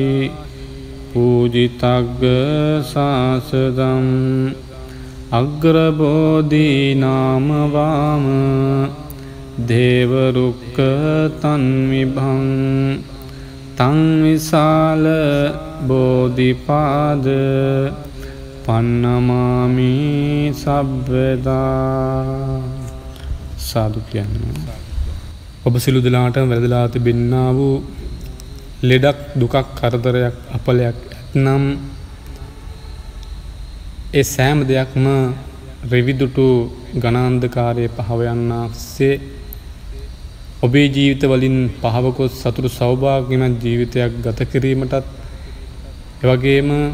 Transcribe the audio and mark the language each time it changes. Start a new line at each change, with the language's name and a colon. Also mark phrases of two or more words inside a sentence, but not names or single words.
Pali: පූජිතග්ග සාසදම් අග්‍රබෝධි නාම වාම දේවරුක්ක තන්විභං තං විසාල බෝධිපාද පන්නමාමි සබ්බදා.
Sinhala: සාදු කියන්නේ ඔබ සිළු දලාට වැරදිලා තිබෙන්නා වූ ලෙඩක් දුකක් කරදරයක් අපලයක් ඇත්නම් ඒ සෑම දෙයක්ම රෙවිදුටු ගණාන්ධකාරයේ පහව යන්නාසේ ඔබේ ජීවිත වලින් පහවකොත් සතුටු සෞභාග්‍යමත් ජීවිතයක් ගත කිරීමටත් එවැගේම